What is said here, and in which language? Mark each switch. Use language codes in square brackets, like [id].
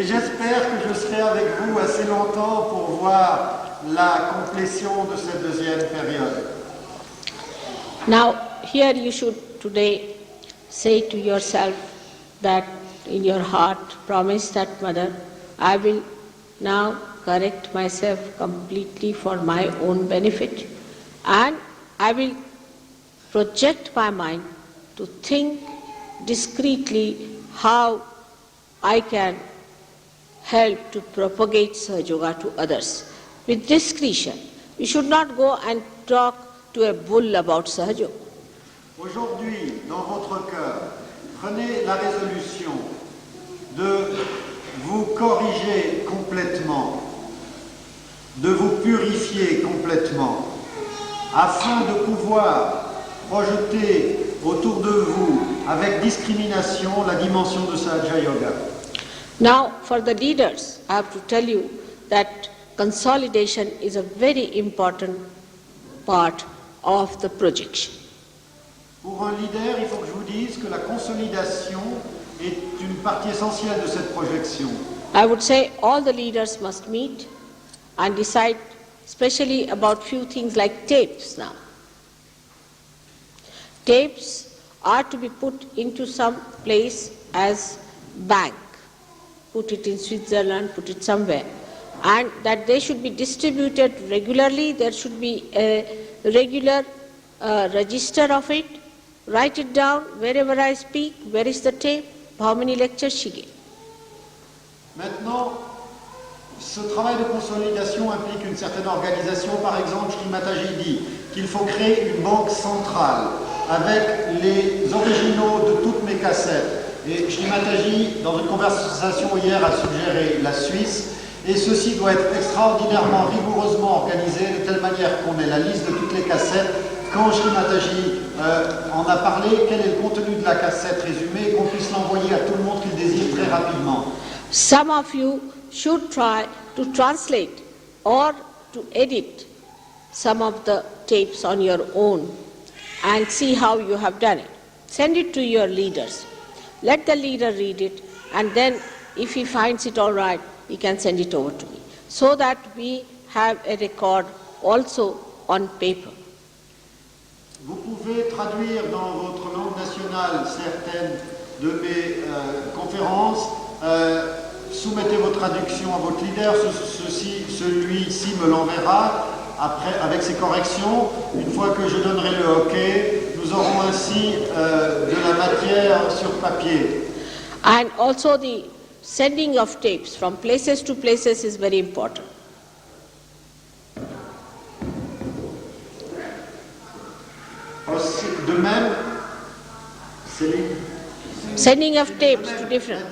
[fr] Et j'espère que je serai avec vous assez longtemps pour voir la complétion de cette deuxième période. [en] Now, here you should today say to yourself that in your heart, promise that, Mother, I will now correct myself completely for my own benefit, and I will project my mind to think discreetly how I can help to propagate Sahaja Yoga to others. With discretion. You should not go and talk to a bull about Sahaja Yoga. [fr] Aujourd'hui, dans votre cœur, prenez la résolution de vous corriger complètement, de vous purifier complètement, afin de pouvoir projeter autour de vous, avec discrimination, la dimension de Sahaja Yoga. [en] Now, for the leaders, I have to tell you that consolidation is a very important part of the projection. [fr] Pour un leader, il faut que je vous dise que la consolidation est une partie essentielle de cette projection. [en] I would say all the leaders must meet and decide especially about few things like tapes now. Tapes are to be put into some place as bank. Put it in Switzerland, put it somewhere. And that they should be distributed regularly. There should be a regular register of it. Write it down wherever I speak, where is the tape, how many lectures she gave. [fr] Maintenant, ce travail de consolidation implique une certaine organisation. Par exemple, Shri Mataji dit qu'il faut créer une banque centrale avec les originaux de toutes mes cassettes. Et Shri Mataji, dans une conversation hier, a suggéré la Suisse. Et ceci doit être extraordinairement rigoureusement organisé de telle manière qu'on ait la liste de toutes les cassettes. Quand Shri Mataji en a parlé, quel est le contenu de la cassette résumée, qu'on puisse l'envoyer à tout le monde qui le désire très rapidement. [en] Some of you should try to translate or to edit some of the tapes on your own and see how you have done it. Send it to your leaders. Let the leader read it, and then if he finds it all right, he can send it over to me, so that we have a record also on paper. [fr] Vous pouvez traduire dans votre langue nationale certaines de mes conférences. Soumettez vos traductions à votre leader. Celui-ci me l'enverra après avec ses corrections. Une fois que je donnerai le OK, nous aurons ainsi de la matière sur papier. [en] And also the sending of tapes from places to places is very important. [fr] De même, Céline, [en] sending of tapes to different.